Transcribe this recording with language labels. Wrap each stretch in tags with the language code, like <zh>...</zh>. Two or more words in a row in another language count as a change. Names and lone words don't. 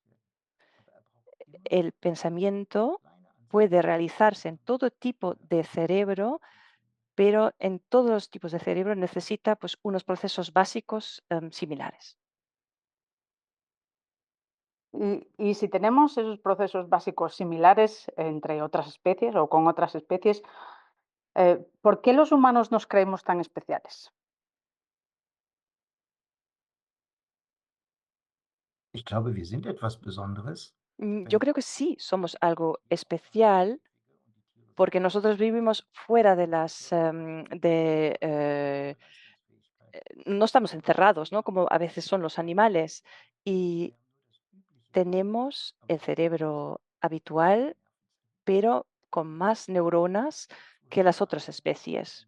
<es>El pensamiento puede realizarse en todo tipo de cerebro, pero en todos los tipos de cerebro necesita pues, unos procesos básicos similares. Y si tenemos esos procesos básicos similares entre otras especies o con otras especies, ¿por qué los humanos nos creemos tan especiales?</es> <de>ich glaube, wir sind etwas Besonderes,</de> <es>Yo creo que sí somos algo especial porque nosotros vivimos fuera de no estamos encerrados, ¿no? Como a veces son los animales. Y tenemos el cerebro habitual, pero con más neuronas que las otras especies.</es>